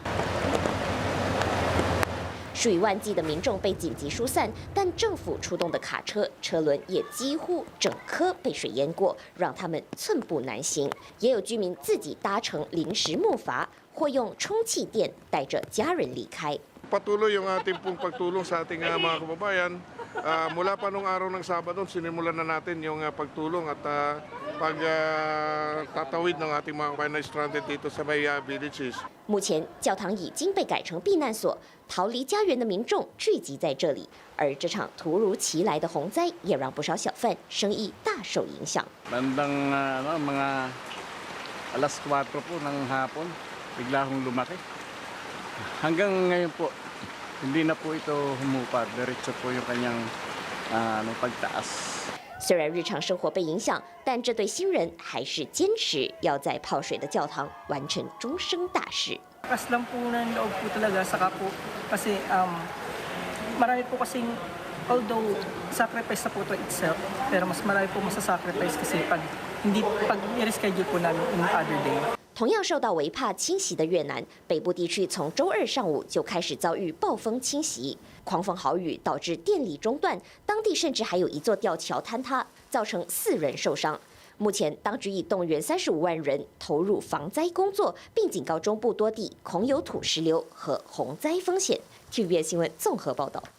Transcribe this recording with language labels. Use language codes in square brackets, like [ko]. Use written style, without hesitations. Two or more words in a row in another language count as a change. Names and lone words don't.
[zh] 数以万计的民众被紧急疏散，但政府出动的卡车车轮也几乎整颗被水淹过，让他们寸步难行。也有居民自己搭乘临时木筏，或用充气垫带着家人离开。 [tl] Patuloy yung ating pong pagtulong sa ating mga kababayan. Mula pa nung araw ng Sabado, sinimulan na natin yung pagtulong at pagtatawid ng ating mga kababayan na stranded dito sa may villages. [zh] 目前，教堂已经被改成避难所，逃离家园的民众聚集在这里。而这场突如其来的洪灾，也让不少小贩生意大受影响。 [tl] Bandang mga alas 4 po ng hapon, bigla hong lumaki. Hanggang ngayon po, hindi na po ito humupad. Diretso po yung kanyang ng pagtaas. [zh] 虽然日常生活被影响，但这对新人还是坚持要在泡水的教堂完成终生大事。 [tl] Lakas lang po ng loob po talaga, saka po kasi marami po kasing although sacrifice na po ito itself, pero mas marami po masasacrifice kasi pag i-reschedule po namin [en] in other day. [zh] 同样受到微帕侵袭的越南北部地区，从周二上午就开始遭遇暴风侵袭，狂风豪雨导致电力中断，当地甚至还有一座吊桥坍塌，造成4人受伤。目前，当局已动员35万人投入防灾工作，并警告中部多地恐有土石流和洪灾风险。TVBS 新闻综合报道。